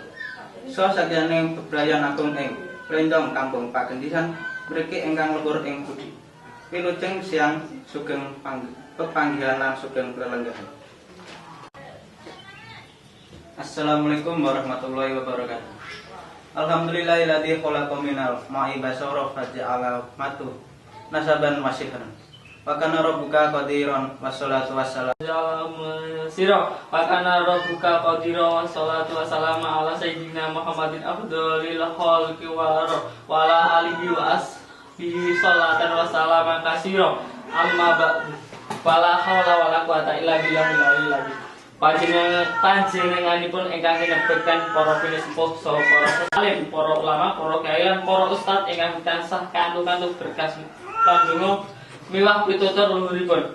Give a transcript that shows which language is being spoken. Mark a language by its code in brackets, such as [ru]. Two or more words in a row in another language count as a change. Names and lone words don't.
[jv] Saha sakyaning bebrayan agung ing Lendong Kampung Pagendisan mriki ingkang lebur ing budi. Wilujeng siang sugeng pepanggihan lan sugeng lelenggahan. [ar] السلام عليكم ورحمة الله وبركاته. الحمد لله الذي خلق من الماء بشرا فجعله نسبا وصهرا. وكان ربك قديرا والصلاة والسلام وكان ربك قديرا والصلاة والسلام على سيدنا محمد أفضل الخلق وعلى آله وأصحابه صلاة وسلاما كثيرا أما بعد ولا حول ولا قوة إلا بالله العلي العظيم. [jv] Panjenenganipun ingkang kinebeken para pilih sepuh saha para alim, para ulama, para kiai, para ustad ingkang tansah kantuk-kantuk berkas pandonga miwah pitutur luhuripun.